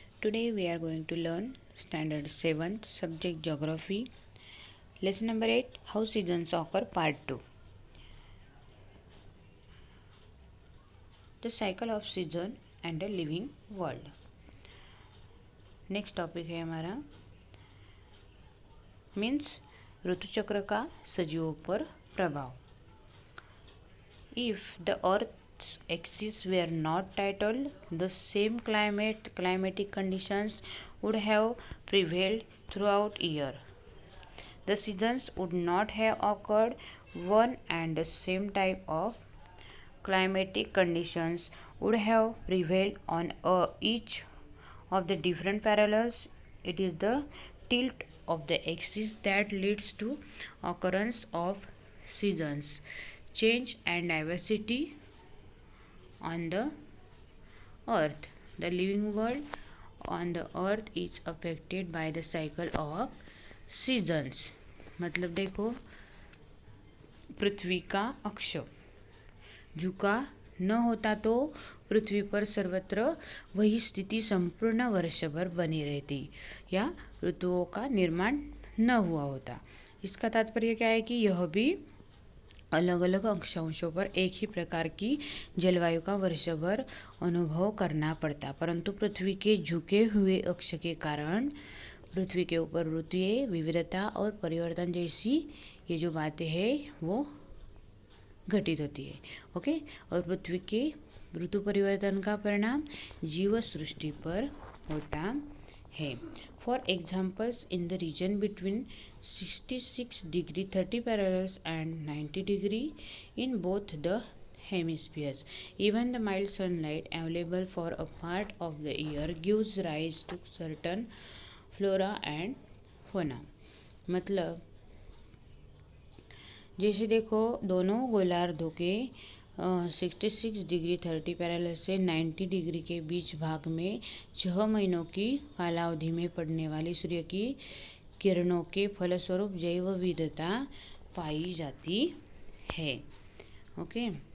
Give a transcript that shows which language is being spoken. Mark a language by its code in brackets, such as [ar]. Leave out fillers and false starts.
[en] Today we are going to learn Standard 7th Subject Geography. Lesson number 8, How Seasons Occur, Part 2. The Cycle of Season and the Living World. Next topic [hi] है हमारा means ऋतुचक्र का सजीवों पर प्रभाव. [en] If the Earth's axis were not titled, the same climatic conditions would have prevailed throughout year. The seasons would not have occurred. One and the same type of climatic conditions would have prevailed on each of the different parallels. It is the tilt of the axis that leads to occurrence of seasons, change and diversity on the earth. The living world on the earth is affected by the cycle of seasons. [hi] मतलब देखो, पृथ्वी का अक्ष झुका न होता तो पृथ्वी पर सर्वत्र वही स्थिति संपूर्ण वर्षभर बनी रहती या ऋतुओं का निर्माण न हुआ होता. इसका तात्पर्य क्या है कि यह भी अलग अलग अक्षांशों पर एक ही प्रकार की जलवायु का वर्षभर अनुभव करना पड़ता, परंतु पृथ्वी के झुके हुए अक्ष के कारण पृथ्वी के ऊपर ऋतुएं, विविधता और परिवर्तन जैसी ये जो बातें हैं वो घटित होती है. ओके. और पृथ्वी के ऋतु परिवर्तन का परिणाम जीव सृष्टि पर होता है. [en] For examples, in the region between 66 degree 30 parallels and 90 degree in both the hemispheres, even the mild sunlight available for a part of the year gives rise to certain flora and fauna. [hi] मतलब जैसे देखो, दोनों गोलार्धों के 66 degree 30 parallel से 90 degree के बीच भाग में 6 महीनों की कालावधि में पड़ने वाली सूर्य की किरणों के फलस्वरूप जैव विविधता पाई जाती है. ओके.